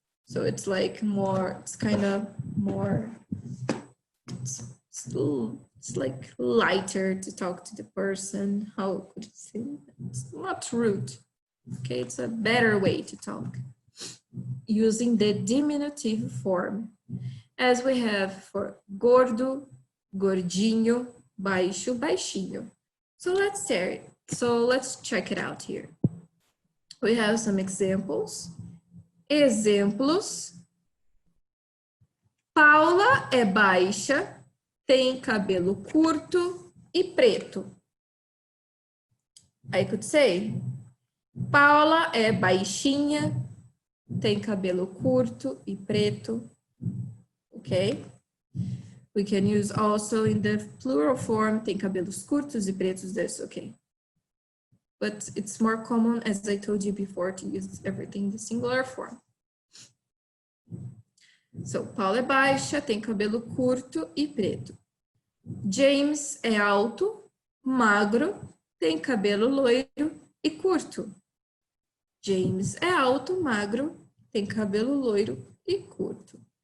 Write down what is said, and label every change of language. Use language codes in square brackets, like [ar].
[en] So it's like more, it's kind of more, it's like lighter to talk to the person. How could you say? It's not rude, okay? It's a better way to talk using the diminutive form. As we have for gordo, gordinho, baixo, baixinho. So let's check it out here. We have some examples. Exemplos. [pt] Paula é baixa, tem cabelo curto e preto. [en] I could say, [pt] Paula é baixinha, tem cabelo curto e preto. [en] Okay? We can use also in the plural form, [pt] tem cabelos curtos e pretos, [en] that's okay. But it's more common, as I told you before, to use everything in the singular form. [pt] So, Paula é baixa, tem cabelo curto e preto. James é alto, magro, tem cabelo loiro e curto. James é alto, magro, tem cabelo loiro e curto.